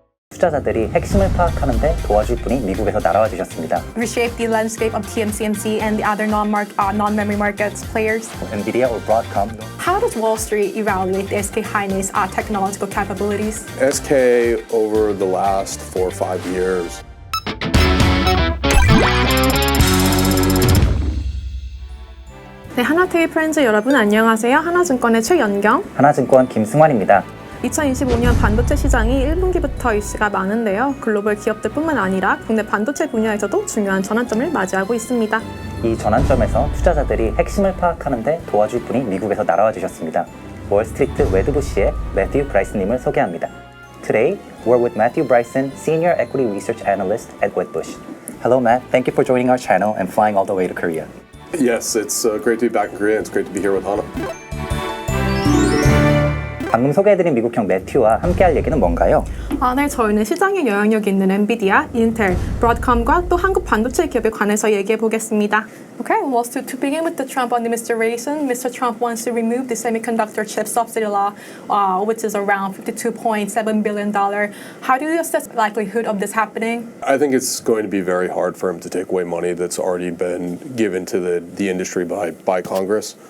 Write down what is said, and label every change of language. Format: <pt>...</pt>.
<ko>투자자들이 핵심을 파악하는 데 도와줄 분이 미국에서 날아와 주셨습니다.</ko> <en>Reshape the landscape of TSMC and the other non-memory markets players.</en> <ko>엔비디아 or 브로드컴.</ko> <en>How does Wall Street evaluate the SK하이닉스 technological capabilities? SK over the last 4 or 5 years.</en> <ko>네, 하나TV 프렌즈 여러분 안녕하세요. 하나증권의 최연경, 하나증권 김승환입니다. 2025년 반도체 시장이 1분기부터 이슈가 많은데요. 글로벌 기업들뿐만 아니라 국내 반도체 분야에서도 중요한 전환점을 맞이하고 있습니다. 이 전환점에서 투자자들이 핵심을 파악하는 데 도와줄 분이 미국에서 날아와 주셨습니다. 월스트리트 웨드부시의 매튜 브라이슨님을 소개합니다.</ko> <en>Today, we're with Mattew Bryson, Senior Equity Research Analyst at Wedbush. Hello, Matt. Thank you for joining our channel and flying all the way to Korea. Yes, it's great to be back in Korea. It's great to be here with Hana.</en> <ko>방금 소개해드린 미국형 매튜와 함께할 얘기는 뭔가요? 네, 저희는 시장에 영향력이 있는 엔비디아, 인텔, 브로드컴과 또 한국 반도체 기업에 관해서 얘기해 보겠습니다.</ko> <en>Okay, well, to begin with the Trump administration, Mr. Trump wants to remove the semiconductor chip subsidy law, which is around $52.7 billion. How do you assess the likelihood of this happening? I think it's going to be very hard for him to take away money that's already been given to the industry by Congress.</en>